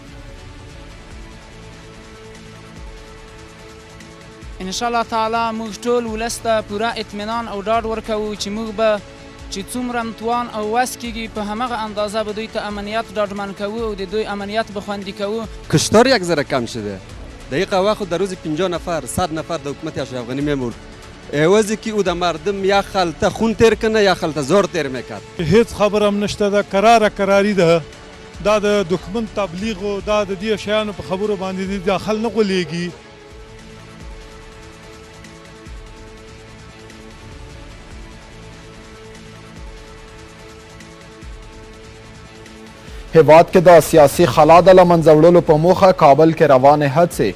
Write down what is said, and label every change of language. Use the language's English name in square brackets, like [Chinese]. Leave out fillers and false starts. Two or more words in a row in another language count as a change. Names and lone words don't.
[Arabic] انشاءالله تعالی [Pashto] موږ ټول ولس ته پوره اطمینان او ډاډ ورکوو چې موږ به چې څومره توان او وس کیږي په همغه اندازه به دوی ته امنیت ډاډمن کوو او د دوی امنیت به خوندي کوو. [Persian] کشتار یک ذره کم شده. دقیقه وقت در روز 50 نفر 100 نفر در حکومت اشرف غنی میمرد. عوضی که او در مردم یا خلطه خون تیر کنه یا خلطه زور تیر میکرد. [Pashto] هیڅ خبر هم نشته ده. قراری ده دا د دښمن تبلیغ او دا د دې شیانو په خبرو باندې داخل نه غولېږي. هیواد کې د سیاسي خلا د له منځه وړلو په موخه کابل کې روانې هڅې.